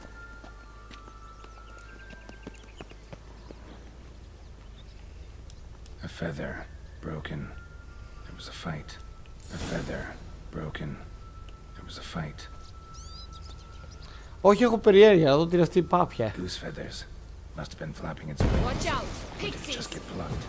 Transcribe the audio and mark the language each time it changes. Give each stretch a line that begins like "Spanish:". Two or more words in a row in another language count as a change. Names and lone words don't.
English: A feather, broken. There was a fight. A feather, broken. There was a fight.
Greek: Όχι, έχω περιέργεια, να δω τι είναι αυτή η πάπια.
English: Goose feathers. Must have been flapping its wings. Watch out! Just Pixies! get plucked.